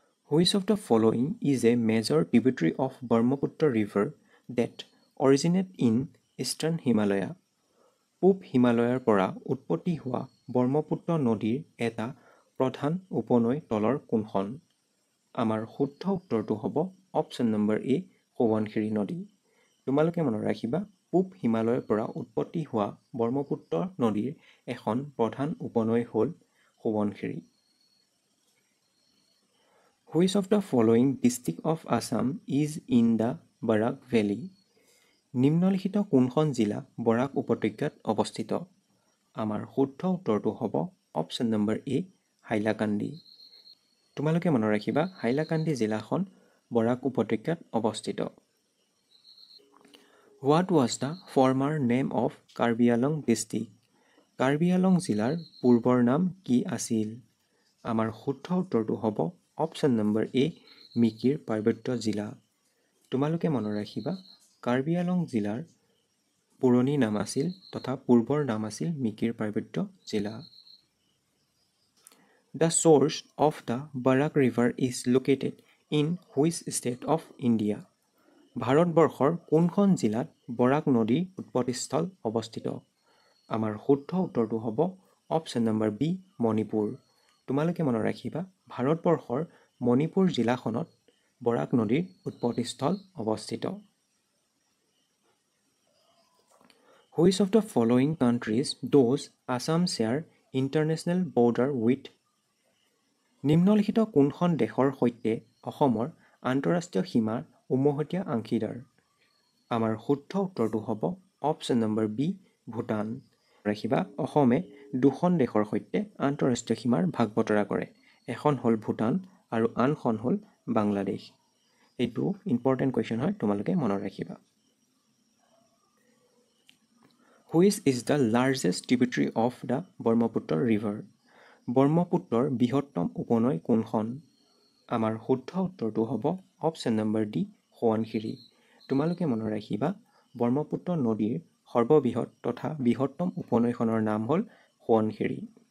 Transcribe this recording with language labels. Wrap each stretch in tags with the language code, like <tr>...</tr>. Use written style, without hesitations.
<en>Which of the following is a major tributary of Brahmaputra River that originate in Eastern Himalaya?</en> <as>পূব হিমালয়ৰ পৰা উৎপত্তি হোৱা ব্ৰহ্মপুত্ৰ নদীৰ এটা প্ৰধান উপনৈ তলৰ কোনখন? আমাৰ শুদ্ধ উত্তৰটো হ'ব অপশ্যন নম্বৰ এ, সোৱণশিৰি নদী। তোমালোকে মনত ৰাখিবা, পূব হিমালয়ৰ পৰা উৎপত্তি হোৱা ব্ৰহ্মপুত্ৰ নদীৰ এখন প্ৰধান উপনৈ হ'ল Subansiri.</as> <en>Which of the following district of Assam is in the Barak Valley?</en> <as>নিম্নলিখিত কোনখন জিলা বৰাক উপত্যকাত অৱস্থিত? আমাৰ শুদ্ধ উত্তৰটো হ'ব অপশ্যন নম্বৰ এ, হাইলাকান্দি। তোমালোকে মনত ৰাখিবা, হাইলাকান্দি জিলাখন বৰাক উপত্যকাত অৱস্থিত।</as> <en>What was the former name of Karbi Anglong district?</en> <as>Karbi Anglong জিলাৰ পূৰ্বৰ নাম কি আছিল? আমাৰ শুদ্ধ উত্তৰটো হ'ব অপশ্যন নম্বৰ এ, মিকিৰ পাৰ্বত্য জিলা। তোমালোকে মনত ৰাখিবা, কাৰ্বি আংলং জিলাৰ পুৰণি নাম আছিল তথা পূৰ্বৰ নাম আছিল মিকিৰ পাৰ্বত্য জিলা।</as> <en>The source of the Barak River is located in which state of India?</en> <as>ভাৰতবৰ্ষৰ কোনখন জিলাত বৰাক নদীৰ উৎপত্তিস্থল অৱস্থিত? আমাৰ শুদ্ধ উত্তৰটো হ'ব অপশ্যন নম্বৰ বি, মণিপুৰ। তোমালোকে মনত ৰাখিবা, ভাৰতবৰ্ষৰ মণিপুৰ জিলাখনত বৰাক নদীৰ উৎপত্তিস্থল অৱস্থিত।</as> <en>Which of the following countries does Assam share international border with?</en> <as>নিম্নলিখিত কোনখন দেশৰ সৈতে অসমৰ আন্তঃৰাষ্ট্ৰীয় সীমাৰ উমৈহতীয়া অংশীদাৰ? আমাৰ শুদ্ধ উত্তৰটো হ'ব অপশ্যন নম্বৰ বি, ভূটান। ৰাখিবা, অসমে দুখন দেশৰ সৈতে আন্তঃৰাষ্ট্ৰীয় সীমাৰ ভাগ বতৰা কৰে। এখন হ'ল ভূটান আৰু আনখন হ'ল বাংলাদেশ। এইটো ইম্পৰ্টেণ্ট কুৱেশ্যন হয়, তোমালোকে মনত ৰাখিবা।</as> <en>Which is the largest tributary of the Brahmaputra River?</en> <as>ব্ৰহ্মপুত্ৰৰ বৃহত্তম উপনৈ কোনখন? আমাৰ শুদ্ধ উত্তৰটো হ'ব অপশ্যন নম্বৰ ডি, সোৱণশিৰি। তোমালোকে মনত ৰাখিবা, ব্ৰহ্মপুত্ৰ নদীৰ সৰ্ববৃহৎ তথা বৃহত্তম উপনৈখনৰ নাম হ'ল সোৱণশিৰি।</as>